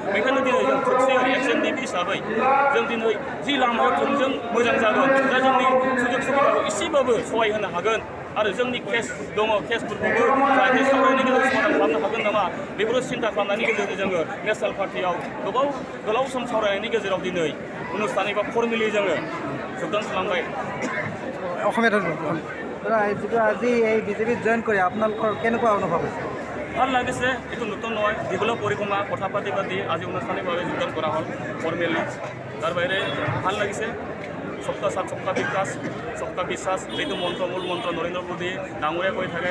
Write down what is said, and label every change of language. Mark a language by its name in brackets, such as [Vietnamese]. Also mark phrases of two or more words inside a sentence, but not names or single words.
[Bodo] बेनिखायनो दिनै जों खौसेयै एक्स एनडिपि हिसाबै जों दिनै जि लामायाव थोंजों मोजां जागोन, दा जोंनि सुजुग सुबिदाखौ एसेबाबो सहाय होनो हागोन आरो जोंनि केस दङ, केसफोरखौबो जाहाथे सावरायनायनि गेजेरजों समाधान खालामनो हागोन नामा, बेफोरखौ सिन्था खालामनायनि गेजेरजों जोङो [English] national party [Bodo] गोलाव सम सावरायनायनि गेजेराव दिनै অনুষ্ঠান एबा फर्मेलि जोङो যোগদান খালামबाय। [Assamese] যিটো আজি এই বিজেপিত জইন কৰি আপোনালোকৰ কেনেকুৱা অনুভৱ হৈছে? ভাল লাগিছে, এইটো নতুন নহয়, দীঘলীয়া পৰিক্ৰমা কথা পাতি আজি অনুষ্ঠানিকভাৱে যোগদান কৰা হ'ল ফৰ্মেলি। তাৰ বাহিৰে ভাল লাগিছে। [Hindi] सबका साथ सबका विकास सबका विश्वास [Assamese] এইটো মন্ত্ৰ, মূল মন্ত্ৰ নৰেন্দ্ৰ মোদী ডাঙৰীয়া কৈ থাকে।